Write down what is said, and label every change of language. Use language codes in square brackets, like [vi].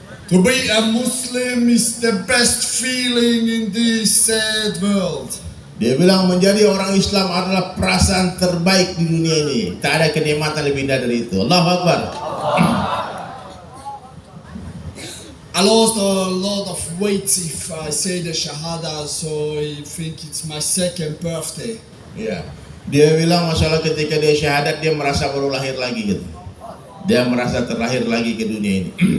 [en] To be a Muslim is the best feeling in this sad world. [id] Dia bilang menjadi orang Islam adalah perasaan terbaik di dunia ini. Tak ada kenikmatan lebih indah dari itu. [ar] Allahu Akbar. [en] I lost a lot of weight if I say the Shahada, so I think it's my second birthday. [id] Ya. Dia bilang masalah ketika dia syahadat dia merasa baru lahir lagi gitu. Dia merasa terlahir lagi ke dunia ini.